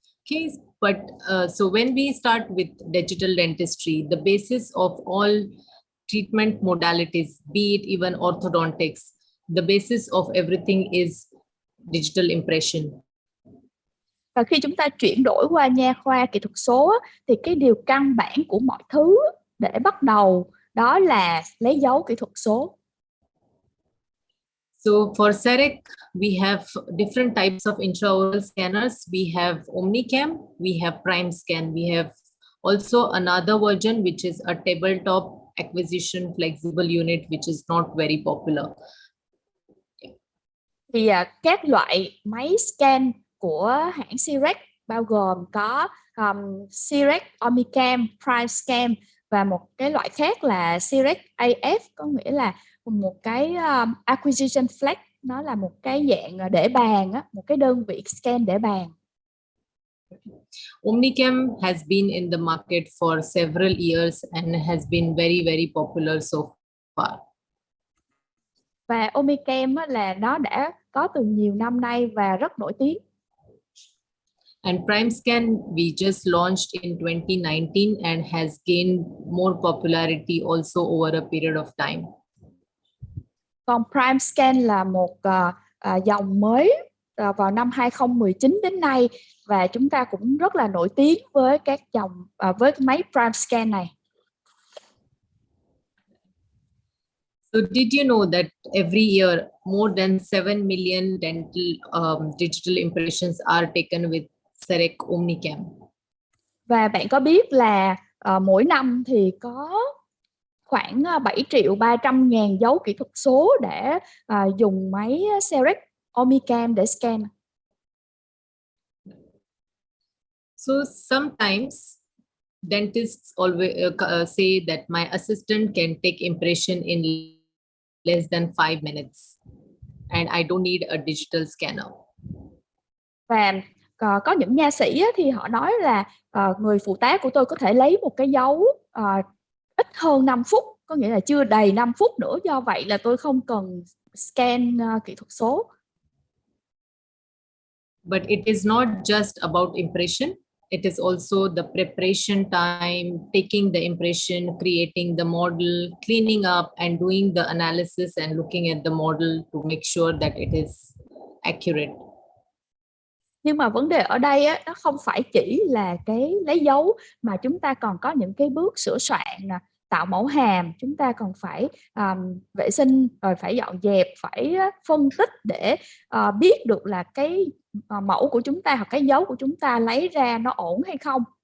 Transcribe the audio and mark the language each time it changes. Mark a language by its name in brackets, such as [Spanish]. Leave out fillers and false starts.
[English] Okay, but so when we start with digital dentistry, the basis of all treatment modalities, be it even orthodontics, the basis of everything is digital impression. [Vietnamese] Và khi chúng ta chuyển đổi qua nha khoa kỹ thuật số thì cái điều căn bản của mọi thứ để bắt đầu đó là lấy dấu kỹ thuật số. [English] So for Cerec, we have different types of intraoral scanners. We have OmniCam, we have Prime Scan. We have also another version which is a tabletop acquisition flexible unit, which is not very popular. [Vietnamese] Thì các loại máy scan của hãng Cerec bao gồm có Cerec OmniCam, Prime Scan và một cái loại khác là Cerec AF, có nghĩa là một cái acquisition flex, nó là một cái dạng để bàn, một cái đơn vị scan để bàn. [English] OmniCam has been in the market for several years and has been very, very popular so far. [Vietnamese] Và OmniCam là nó đã có từ nhiều năm nay và rất nổi tiếng. [English] And Prime Scan we just launched in 2019 and has gained more popularity also over a period of time. [Vietnamese] Còn Prime Scan là một dòng mới vào năm 2019 đến nay, và chúng ta cũng rất là nổi tiếng với các dòng với máy Prime Scan này. [English] So did you know that every year more than 7 million dental digital impressions are taken with Cerec OmniCam? [Vietnamese] Và bạn có biết là mỗi năm thì có khoảng 7.300.000 dấu kỹ thuật số để dùng máy Cerec OmniCam để scan. [English] So sometimes dentists always say that my assistant can take impression in less than 5 minutes and I don't need a digital scanner. [Vietnamese] Và có những nha sĩ thì họ nói là người phụ tá của tôi có thể lấy một cái dấu ít hơn 5 phút, có nghĩa là chưa đầy 5 phút nữa, do vậy là tôi không cần scan kỹ thuật số. [English] But it is not just about impression. It is also the preparation time, taking the impression, creating the model, cleaning up and doing the analysis and looking at the model to make sure that it is accurate. [Vietnamese] Nhưng mà vấn đề ở đây á, nó không phải chỉ là cái lấy dấu, mà chúng ta còn có những cái bước sửa soạn, tạo mẫu hàm, chúng ta còn phải vệ sinh, rồi phải dọn dẹp, phải phân tích để biết được là cái mẫu của chúng ta hoặc cái dấu của chúng ta lấy ra nó ổn hay không.